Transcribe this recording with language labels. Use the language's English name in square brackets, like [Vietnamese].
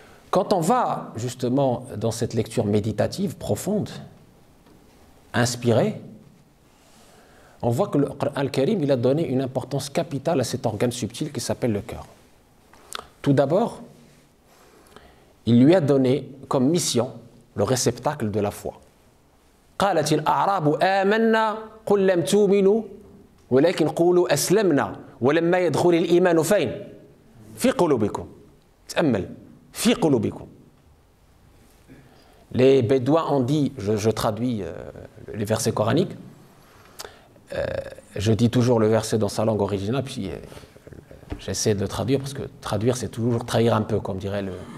[French] Quand on va, justement, dans cette lecture méditative, profonde, inspirée, on voit que le Coran al-Karim, il a donné une importance capitale à cet organe subtil qui s'appelle le cœur. Tout d'abord, il lui a donné comme mission le réceptacle de la foi. [Arabic] قالت الأعراب آمنا قل لم تؤمنوا ولكن قولوا أسلمنا ولما يدخل الإيمان فين؟ في قلوبكم. تأمل في قلوبكم. [French] Les Bédouins ont dit, je traduis les versets coraniques, je dis toujours le verset dans sa langue originale, puis j'essaie de le traduire, parce que traduire c'est toujours trahir un peu, comme dirait le...